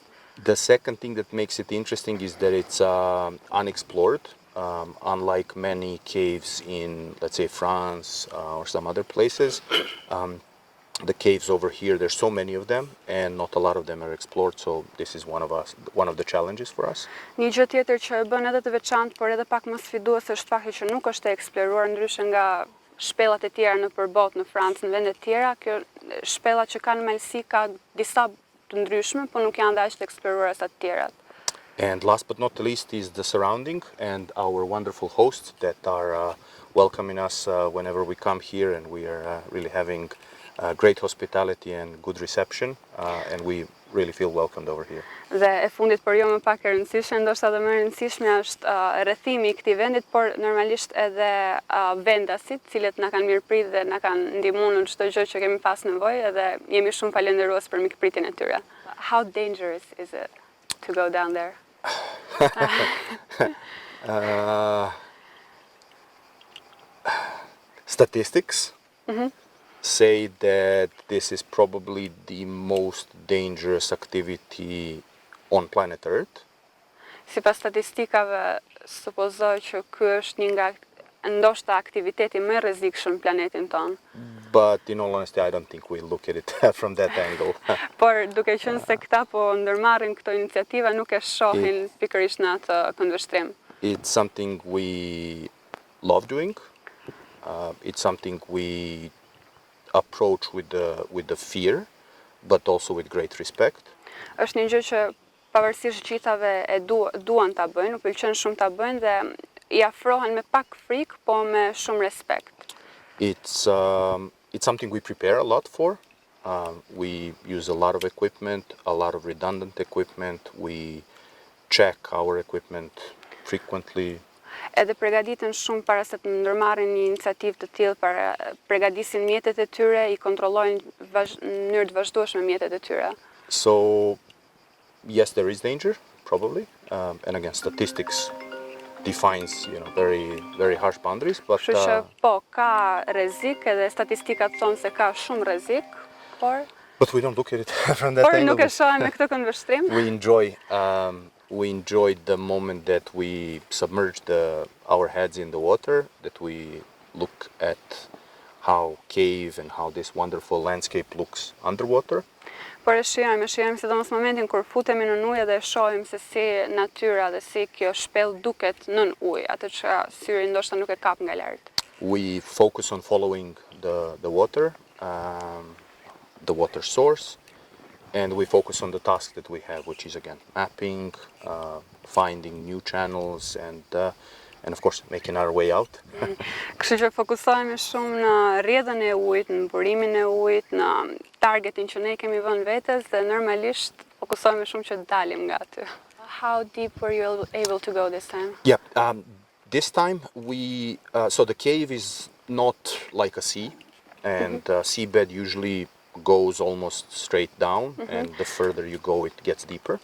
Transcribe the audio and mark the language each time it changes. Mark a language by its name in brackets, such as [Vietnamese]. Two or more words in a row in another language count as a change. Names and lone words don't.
[English] The second thing that makes it interesting is that it's unexplored. Unlike many caves in, let's say, France or some other places, the caves over here, there's so many of them, and not a lot of them are explored. So this is one of the challenges for us. [Albanian] Një gjë tjetër që e bën edhe të veçantë, por edhe pak më sfiduese është fakti që nuk është e eksploruar ndryshe nga shpellat e tjera nëpër botë, në Francë, në vende të tjera. Kjo shpellat që kanë malësi ka disa të ndryshme, por nuk janë aq të eksploruara sa të tjerat. [English] And last but not least is the surrounding and our wonderful hosts that are welcoming us whenever we come here, and we are really having great hospitality and good reception, and we really feel welcomed over here. [Albanian] Dhe e fundit, por jo më pak e rëndësishme, ndoshta edhe më e rëndësishme është rrethimi i këtij vendit, por normalisht edhe vendasit, cilët na kanë mirëprit dhe na kanë ndihmuar në çdo gjë që kemi pas nevojë, edhe jemi shumë falënderues për mikpritjen e tyre. [English] How dangerous is it to go down there? Statistics say that this is probably the most dangerous activity on planet Earth. [Albanian] Sipas statistikave, supozoj që ky është një nga ndoshta aktiviteti më i rrezikshëm në planetin tonë. [English] But in all honesty, I don't think we look at it from that angle. [Albanian] Por duke qenë se këta po ndërmarrin këto iniciativa, nuk e shohin pikërisht në atë këndvështrim. [English] It's something we love doing. It's something we approach with the fear, but also with great respect. [Albanian] Është një gjë që pavarësisht gjithave e duan ta bëjnë, u pëlqen shumë ta bëjnë dhe I afrohen me pak frikë, po me shumë respekt. [English] It's something we prepare a lot for. We use a lot of equipment, a lot of redundant equipment. We check our equipment frequently. [Albanian] Edhe përgatiten shumë para se të ndërmarrin një iniciativë të tillë, përgatisin mjetet e tyre, I kontrollojnë në mënyrë të vazhdueshme mjetet e tyre. [English] So, yes, there is danger, probably, and again, statistics defines, very, very harsh boundaries. But [Albanian] Kështu që po, ka rrezik, edhe statistikat thonë se ka shumë rrezik, por [English] we don't look at it from that angle. [Albanian] Nuk e shohim me këtë këndvështrim. [English] We enjoy the moment that we submerge our heads in the water, that we look at how cave and how this wonderful landscape looks underwater. [Albanian] Por e shijojmë sidomos momentin kur futemi në ujë dhe shohim se si natyra dhe si kjo shpellë duket nën ujë, atë që syri ndoshta nuk e kap nga lart. [English] We focus on following the water, the water source, and we focus on the task that we have, which is again mapping, finding new channels, and of course making our way out. [Albanian] Kështu që fokusohemi shumë në rrjedhën e ujit, në burimin e ujit, në targetin që ne kemi vënë vetes dhe normalisht fokusohemi shumë që dalim nga aty. [English] How deep were you able to go this time? Yeah, this time so the cave is not like a sea, and seabed usually goes almost straight down, and the further you go it gets deeper.